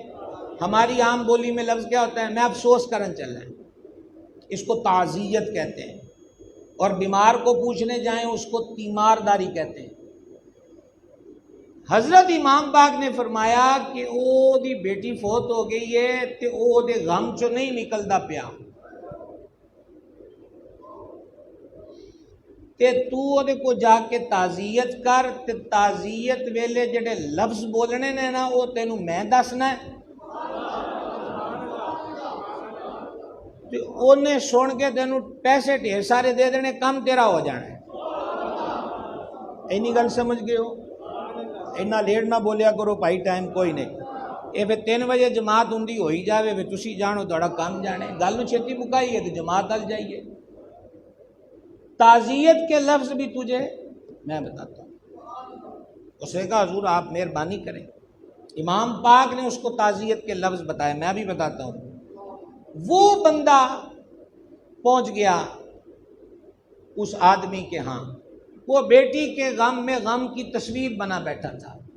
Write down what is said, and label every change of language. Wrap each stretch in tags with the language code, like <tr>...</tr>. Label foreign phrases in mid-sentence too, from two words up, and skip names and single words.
<ur>ہماری عام بولی میں لفظ کیا ہوتا ہے؟</ur> <pa>میں افسوس کرن چلنا ہے،</pa> <ur>اس کو تعزیت کہتے ہیں. اور بیمار کو پوچھنے جائیں اس کو تیمارداری کہتے ہیں.</ur> <pa>حضرت امام پاک نے فرمایا کہ او دی بیٹی فوت ہو گئی ہے تے او دے غم چو نہیں نکلدا پیا، تے تو او دے کو جا کے تعزیت کر، تے تعزیت ویلے جڑے لفظ بولنے نے نا او تینوں میں دسنا ہے. تے اونے سن کے تینوں پیسے ڈھیر سارے دے دینے، کم تیرا ہو جانا ہے. اینی گل سمجھ گئے ہو؟ اینا لیٹ نہ بولیا کرو بھائی، ٹائم کوئی نہیں. اے پھر 3 بجے جماعت ہوندی ہوئی جاوے، پھر تسی جانو تہاڈا کام جانے. گل نو چھتی مکائیے تو جماعت ال جائیے.</pa> <ur>تعزیت کے لفظ بھی تجھے میں بتاتا ہوں. اس نے کہا حضور آپ مہربانی کریں. امام پاک نے اس کو تعزیت کے لفظ بتائے، میں بھی بتاتا ہوں. وہ بندہ پہنچ گیا اس آدمی کے ہاں، وہ بیٹی کے غم میں غم کی تصویر بنا بیٹھا تھا.</ur>